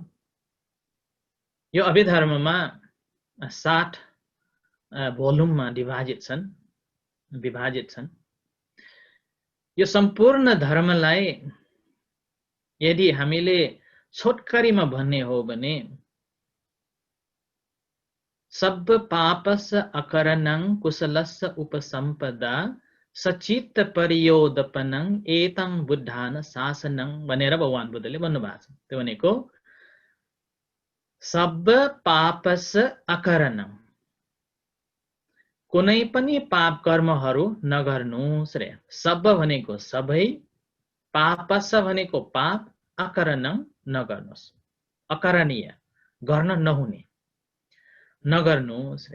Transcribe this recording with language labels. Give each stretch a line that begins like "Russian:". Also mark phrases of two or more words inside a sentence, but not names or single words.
Nepali: यो अभिधर्ममा 7 भोल्युममा विभाजित छन्। यो सम्पूर्ण धर्मलाई यदि हामीले छोटकरीमा भन्ने हो भने
Pali: सब पापस अकरणं कुशलस्य उपसम्पदा सचित्त परियोदपनं एतं बुद्धान शासनं
Nepali: भनेर भगवान बुद्धले भन्नुभएको छ।
Pali: त्यो भनेको सब पापस अकरणं, कुनै पनि पाप कर्महरू नगर्नुहोस् रे।
Nepali: सब भनेको सबै, पापस भनेको पाप, अकरणं नगर्नुहोस्, अकरणीय गर्न नहुने, नगर्नुहोस् रे।